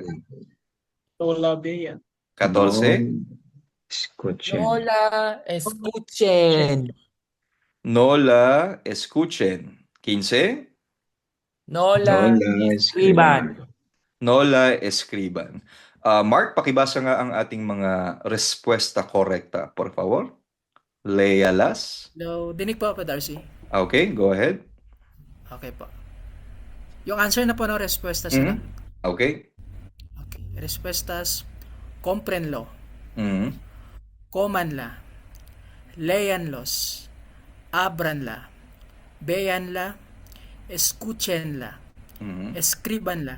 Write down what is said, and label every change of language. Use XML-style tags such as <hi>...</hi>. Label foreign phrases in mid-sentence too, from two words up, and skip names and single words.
<es>No la vean. 14. Escuchen. No la escuchen. No la escuchen. 15. No No la la escriban. escriban. No la escriban.</es> <tl>Mark, pakibasa nga ang ating mga</tl> <es>respuesta correcta, por favor.</es> <tl>Léalas. No, dinig po ako, Darcy.</tl> <en>Okay, go ahead.</en> <tl>Okay po. Yung answer na po ng respuestas na. Okay.</tl> <es>Okay. Respuestas, comprenlo, Mhm. comanla, léanlos, ábranla, véanla, escúchenla, Mhm. escríbanla,</es>